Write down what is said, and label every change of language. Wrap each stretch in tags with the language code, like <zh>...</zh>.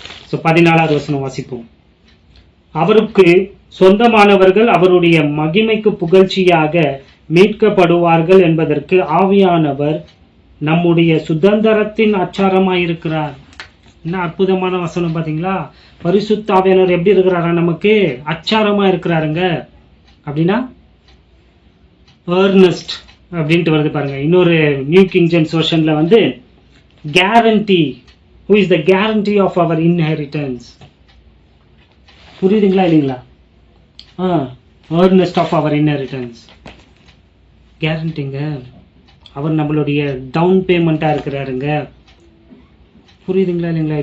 <ta>So 14ஆவது வசனம் வாசிப்போம். அவருக்கு சொந்தமானவர்கள் அவருடைய மகிமைக்கு புகழ்ச்சியாக மீட்கப்படுவார்கள் என்பதற்கு ஆவியானவர் நம்முடைய சுதந்திரத்தின் அச்சாரமாயிருக்கிறார். என்ன அற்புதமான வசனம் பாத்தீங்களா? பரிசுத்த ஆவியானவர் எப்படி இருக்கிறாரா? நமக்கு அச்சாரமா இருக்கிறாருங்க. அப்படின்னா earnest அப்படின்ட்டு வருது பாருங்க. இன்னொரு நியூ கிங் ஜேம்ஸ் வெர்ஷன்ல வந்து</ta> <en>guarantee, who is the guarantee of our inheritance.</en> <ta>புரியுதுங்களா இல்லைங்களா?</ta> <en>earnest of our inheritance, கேரண்டிங்க.</en> <ta>அவர் நம்மளுடைய டவுன் பேமெண்ட்டாக இருக்கிறாருங்க. புரியுதுங்களா இல்லைங்களா?</ta>